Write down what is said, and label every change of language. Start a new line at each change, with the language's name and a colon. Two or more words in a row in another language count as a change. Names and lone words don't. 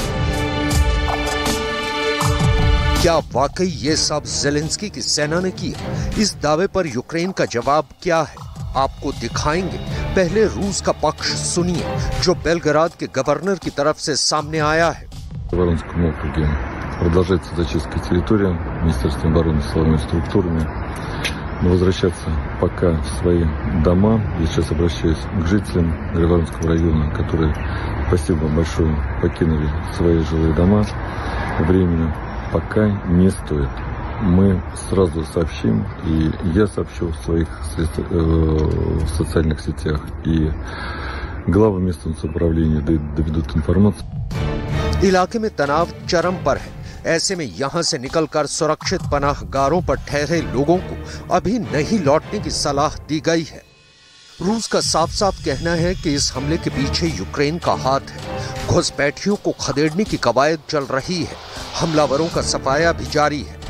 Hindi: क्या वाकई ये सब ज़ेलेंस्की की सेना ने किया? इस दावे पर यूक्रेन का जवाब क्या है, आपको दिखाएंगे। पहले रूस का पक्ष सुनिए, जो बेलग्राद के गवर्नर की तरफ से सामने आया है।
Russian: Продолжается зачистка территории Министерством обороны силовыми структурами. Но возвращаться пока в свои дома. Я сейчас обращаюсь к жителям Григоровского района, которые, спасибо большое, покинули свои жилые дома. Временно пока не стоит. Мы сразу сообщим, и я сообщу в своих социальных сетях, и главы местного самоуправления доведут информацию.
Hindi: इलाके में तनाव चरम पर है। ऐसे में यहां से निकलकर सुरक्षित पनाहगारों पर ठहरे लोगों को अभी नहीं लौटने की सलाह दी गई है। रूस का साफ साफ कहना है कि इस हमले के पीछे यूक्रेन का हाथ है। घुसपैठियों को खदेड़ने की कवायद चल रही है। हमलावरों का सफाया भी जारी है।